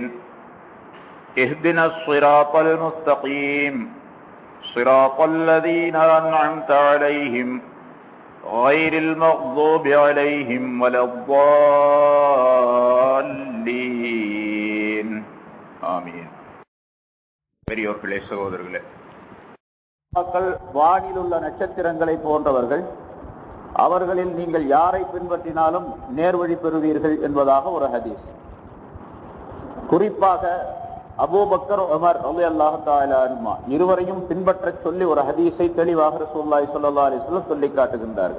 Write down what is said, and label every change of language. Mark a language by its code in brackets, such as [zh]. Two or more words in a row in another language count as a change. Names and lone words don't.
[ar] اهدنا الصراط المستقيم صراط الذين أنعمت عليهم غير المغضوب عليهم ولا الضالين. [ta] ஆமீன். பெரியோர்களே, சகோதரர்களே, மக்கள் வானில் உள்ள நட்சத்திரங்களை போன்றவர்கள், அவர்களில் நீங்கள் யாரை பின்பற்றினாலும் நேர்வழி பெறுவீர்கள் என்பதாக ஒரு ஹதீஸ். குறிப்பாக அபூபக்கர், உமர் [ar] رضي الله تعالى عنهما [ta] இருவரையும் பின்பற்ற சொல்லி ஒரு ஹதீஸை தெளிவாக [ar] رسول الله صلى الله عليه وسلم [ta] சொல்லி காட்டுகின்றார்கள்.